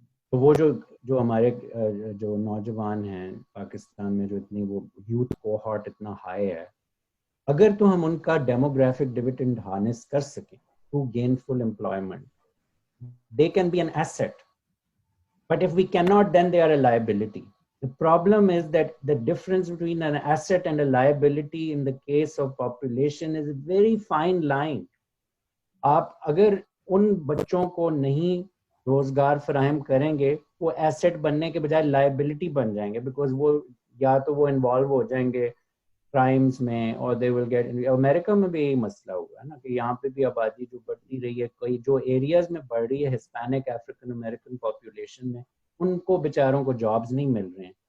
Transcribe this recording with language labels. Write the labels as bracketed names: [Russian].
[Urdu] تو وہ جو ہمارے جو نوجوان ہیں پاکستان میں جو اتنی وہ یوتھ کوہارٹ اتنا ہائی ہے، اگر تو ہم ان کا ڈیموگرافک ڈویڈنڈ ہارنس کر سکیں [English] through gainful employment, they can be an asset. But if we cannot, then they are a liability. The problem is that the difference between an asset and a liability in the case of population is a very fine line. [Urdu] آپ اگر ان بچوں کو نہیں روزگار فراہم کریں گے وہ ایسٹ بننے کے بجائے لائبلٹی بن جائیں گے، بیکاز وہ یا تو وہ انوالو ہو جائیں گے کرائمز میں اور [English] They will get. [Urdu] امریکہ میں بھی یہی مسئلہ ہوا ہے نا کہ یہاں پہ بھی آبادی جو بڑھتی رہی ہے، کئی جو ایریاز میں بڑھ رہی ہے ہسپینک افریقن امریکن پاپولیشن میں، ان کو بیچاروں کو جابز نہیں مل رہے ہیں.